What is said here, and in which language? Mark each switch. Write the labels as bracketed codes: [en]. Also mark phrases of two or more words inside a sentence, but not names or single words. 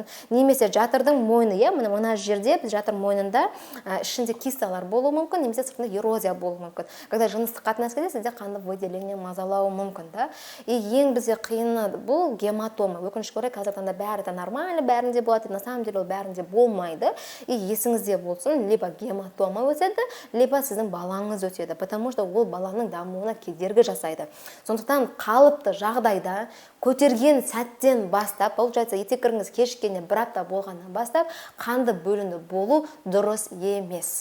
[kk] Немесе жатырдың мойны, мына жерде біз жатыр мойнында ішінде кисталар болуы мүмкін, немесе сыртында эрозия болуы мүмкін. Когда жыныстық қатынас кезде сізде қанды выделение мазалауы мүмкін, да? Ең бізде қиыны бұл гематома. Өкінішке орай қазір таңда бәрі де нормально, бәрінде болады, [ru] на самом деле [kk] ол бәрінде болмайды. И есіңізде болсын, либо гематома өтеді, либо сіздің балаңыз өтеді, [ru] потому что [kk] ол баланың дамуына кедергі жасайды. Сондықтан қалыпты жағдайда көтерген сәттен бастап, получается, етекіріңіз кешіккенде бір апта болғаннан бастап, қанды бөлінді болу дұрыс емес.